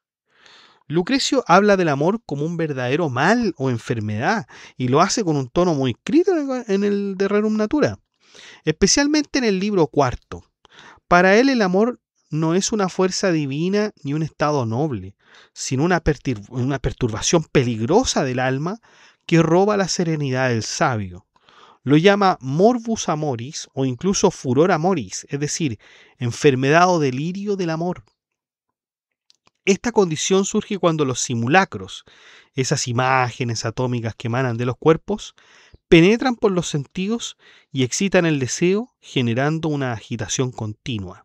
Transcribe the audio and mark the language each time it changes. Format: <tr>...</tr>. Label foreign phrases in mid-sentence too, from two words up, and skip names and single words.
<es>Lucrecio habla del amor como un verdadero mal o enfermedad, y lo hace con un tono muy crítico en el De Rerum Natura, especialmente en el libro cuarto. Para él el amor no es una fuerza divina ni un estado noble, sino una perturbación peligrosa del alma que roba la serenidad del sabio. Lo llama</es> <la>morbus amoris</la> <es>o incluso</es> <la>furor amoris,</la> <es>es decir, enfermedad o delirio del amor. Esta condición surge cuando los simulacros, esas imágenes atómicas que emanan de los cuerpos, penetran por los sentidos y excitan el deseo, generando una agitación continua.</es>